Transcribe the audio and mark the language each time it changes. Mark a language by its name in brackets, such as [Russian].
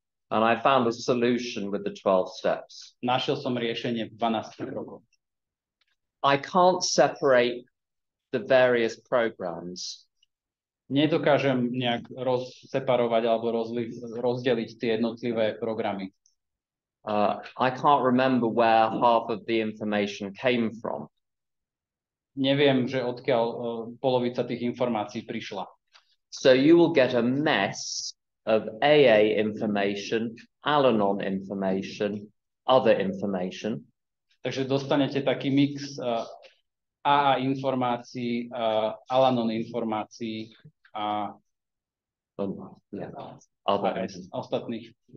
[English] And I found a solution with the 12 steps. [Slovak] Našiel som riešenie v 12 rokoch. [English] I can't separate the various programs. [Slovak] Nedokážem nejak separovať alebo rozdeliť tie jednotlivé programy. [English] I can't remember where half of the information came from. [Slovak] Neviem, že odkiaľ polovica tých informácií prišla. [English] So you will get a mess of AA information, Al-Anon information, other information. [Slovak] Takže dostanete taký mix AA informácií, Al-Anon informácií a ostatných.